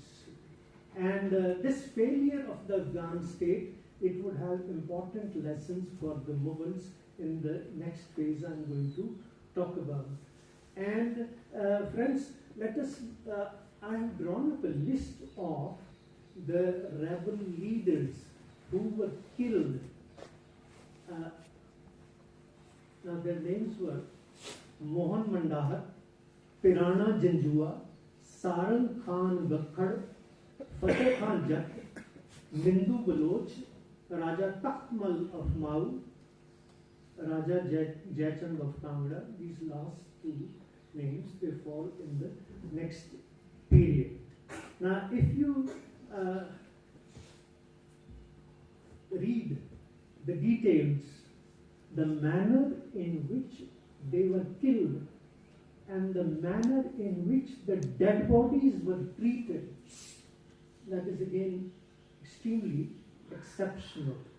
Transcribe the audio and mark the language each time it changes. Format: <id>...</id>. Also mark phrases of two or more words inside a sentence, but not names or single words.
<en>And this failure of the Afghan state, it would have important lessons for the Mughals in the next phase I'm going to talk about. And friends, let us, I have drawn up a list of the rebel leaders who were killed. Now their names were Mohan Mandahar, Pirana Janjua, Sarang Khan Gakhad, Fateh Khan Jat, Mindu Baloch, Raja Takhmal of Mau, Raja Jaichand of Kangra. These last two names, they fall in the next period. Now if you read the details, the manner in which they were killed and the manner in which the dead bodies were treated, that is again extremely exceptional.</en>